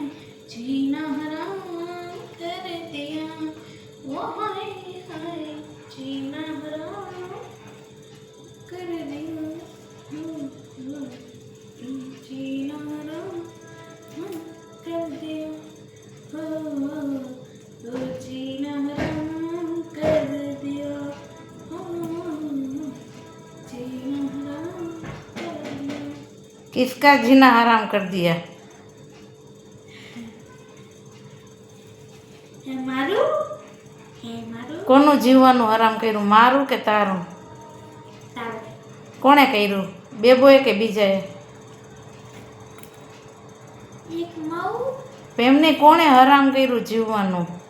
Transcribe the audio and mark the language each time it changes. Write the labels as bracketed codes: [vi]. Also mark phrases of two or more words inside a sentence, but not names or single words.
[hi] जीना हराम कर दिया, ओ हाय हाय. जीना हराम कर दिया, जीना हराम कर दिया, तो जीना हराम कर दिया, जीना हराम. किसका जीना हराम कर दिया? [gu] કોનું જીવવાનું હરામ કર્યું? મારું કે તારું? કોણે કર્યું? બેબોએ કે બીજાએ? એમને કોણે હરામ કર્યું જીવવાનું?